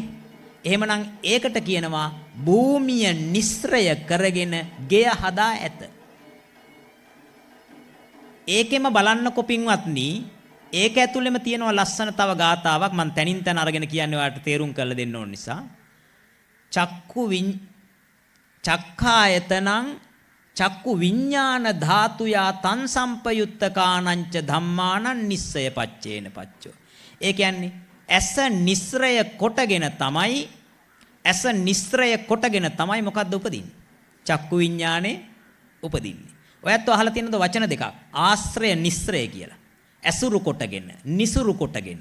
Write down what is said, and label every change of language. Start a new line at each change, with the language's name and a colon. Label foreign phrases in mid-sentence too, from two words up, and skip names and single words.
Sinhala: එහෙමනම් ඒකට කියනවා භූමිය නිස්සය කරගෙන ගෙය හදා ඇත. ඒකෙම බලන්නකො පින්වත්නි, ඒක ඇතුළෙම තියෙනවා ලස්සන තව ගාතාවක්. මම තනින් තන අරගෙන කියන්නේ ඔයාලට තේරුම් කරලා දෙන්න ඕන නිසා.
Pali: චක්ඛායතනං චක්කු විඥාන ධාතුයා තං සම්පයුත්තකානංච ධම්මානං නිස්සය පච්චේන පච්චෝ.
Sinhala: ඒ කියන්නේ ඇස නිස්සය කොටගෙන තමයි මොකද්ද උපදින්නේ? චක්කු විඥානේ උපදින්නේ. ඔයත් අහලා තියෙනද වචන දෙකක්? ආශ්‍රය නිස්සය කියලා. ඇසුරු කොටගෙන, නිසුරු කොටගෙන.